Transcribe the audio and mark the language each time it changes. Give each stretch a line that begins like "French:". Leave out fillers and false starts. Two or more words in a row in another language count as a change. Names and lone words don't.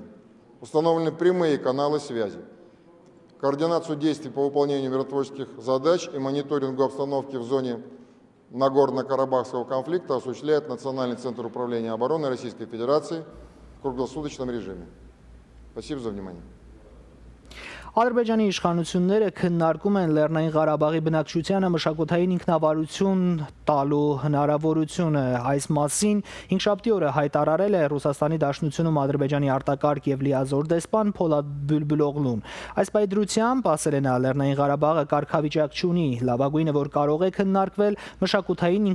Russian: Установлены прямые каналы связи. Координацию действий по выполнению миротворческих задач и мониторингу обстановки в зоне Нагорно-Карабахского конфликта осуществляет Национальный центр управления обороны Российской Федерации в круглосуточном режиме. Спасибо за внимание.
Armenian: Ադրբեջանի իշխանությունները քննարկում են Լեռնային Ղարաբաղի բնակչությանը մշակութային ինքնավարություն տալու հնարավորությունը։ Այս մասին հինգշաբթի օրը հայտարարել է Ռուսաստանի Դաշնությունում Ադրբեջանի արտակարգ եւ լիազոր դեսպան Փոլադ Բուլբուլօղլուն։ Այս պայդրությամբ, ասել է նա, Լեռնային Ղարաբաղը կարգավիճակ չունի, լավագույնը որ կարող է քննարկվել մշակութային